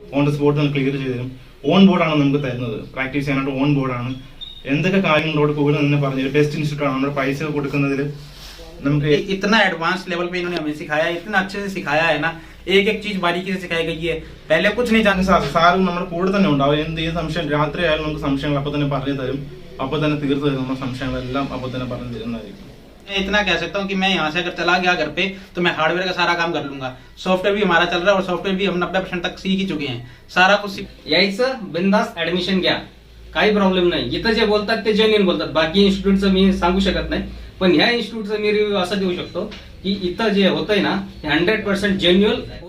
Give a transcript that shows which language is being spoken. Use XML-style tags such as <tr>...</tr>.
<ml>On the spot നമ്മൾ clear ചെയ്ത് തരും. ഓൺ ബോർഡാണ് നമുക്ക് തരുന്നത്, പ്രാക്ടീസ് ചെയ്യാനായിട്ട് ഓൺ ബോർഡാണ്. എന്തൊക്കെ കാര്യങ്ങളോട് കൂടുതൽ തന്നെ പറഞ്ഞു ബെസ്റ്റ് ഇൻസ്റ്റിറ്റ്യൂട്ട് ആണ്. നമ്മുടെ പൈസ കൊടുക്കുന്നതിൽ നമുക്ക്</ml> <hi>इतना एडवांस लेवल पे इन्होंने हमें सिखाया, इतना अच्छे से सिखाया है ना, एक एक चीज बारीकी से सिखाई गई है. पहले कुछ नहीं जानते.</hi> <ml>സാറും നമ്മുടെ കൂടെ തന്നെ ഉണ്ടാവും. എന്ത് സംശയം രാത്രി ആയാലും നമുക്ക് സംശയങ്ങൾ അപ്പോൾ തന്നെ പറഞ്ഞു തരും, അപ്പോൾ തന്നെ തീർത്ത് തരും. നമ്മുടെ സംശയങ്ങളെല്ലാം അപ്പോൾ തന്നെ പറഞ്ഞു തരുന്നതായിരിക്കും.</ml> <hi>मैं इतना कह सकता हूँ कि मैं यहाँ से अगर चला गया घर पे तो मैं हार्डवेयर का सारा काम कर लूंगा. सॉफ्टवेयर भी हमारा चल रहा है और सॉफ्टवेयर भी हम 90% तक सीख ही चुके हैं. सारा कुछ</hi> <mr>यायचं बिंदास ऍडमिशन घ्या, काही प्रॉब्लेम नाही. इथं जे बोलतात ते जेन्युइन बोलतात. बाकी इन्स्टिट्यूटचं मी सांगू शकत नाही, पण ह्या इन्स्टिट्यूटचं मी रिव्ह्यू असं देऊ शकतो की इथं जे होतंय ना 100% जेन्युइन.</mr>